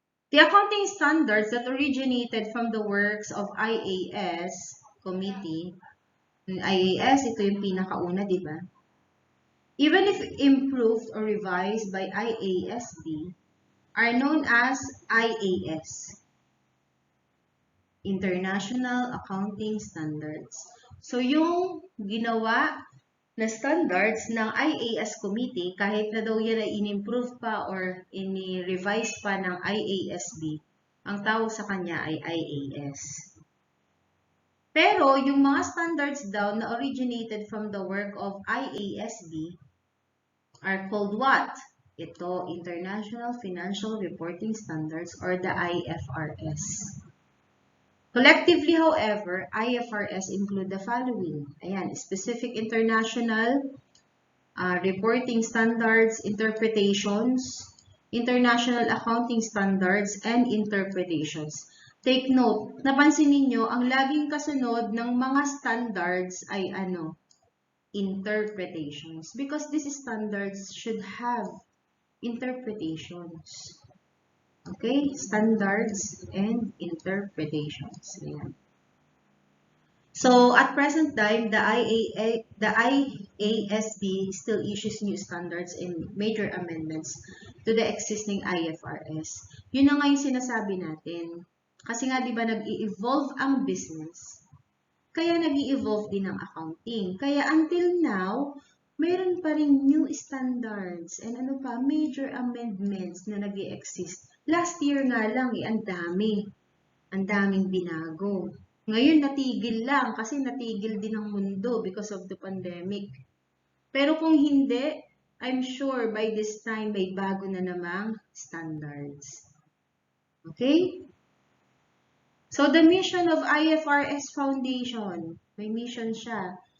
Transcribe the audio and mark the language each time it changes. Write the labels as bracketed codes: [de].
[en] The accounting standards that originated from the works of IAS Committee, IAS, [tl] ito yung pinakauna, di ba? [en] Even if improved or revised by IASB, are known as IAS, International Accounting Standards. [tl] So, yung ginawa na standards ng IAS Committee, kahit na daw yan ay in-improve pa or in-revise pa ng IASB, ang tawag sa kanya ay IAS. Pero, yung mga [en] standards daw na originated from the work of IASB are called what? [tl] Ito, [en] International Financial Reporting Standards or the IFRS. Collectively, however, IFRS include the following. Ayan, specific international reporting standards, interpretations, international accounting standards, and interpretations. [tl] Take note, napansin ninyo, ang laging kasunod ng mga standards ay interpretations. [en] Because these standards should have interpretations. Okay, standards and interpretations. Ayan. So, at present time, the IASB still issues new standards and major amendments to the existing IFRS. [tl] Yun na nga yung sinasabi natin. Kasi nga, di ba, nag-i-evolve ang business. Kaya nag-i-evolve din ang accounting. Kaya [en] until now, [tl] mayroon pa rin [en] new standards and major amendments [tl] na nag-i-exist. Last year nga lang, ang daming binago. Ngayon, natigil lang kasi natigil din ang mundo because of the pandemic. Pero kung hindi, [en] I'm sure by this time, [tl] may bago na namang standards. Okay? [en] So, the mission of IFRS Foundation, [tl] may mission siya.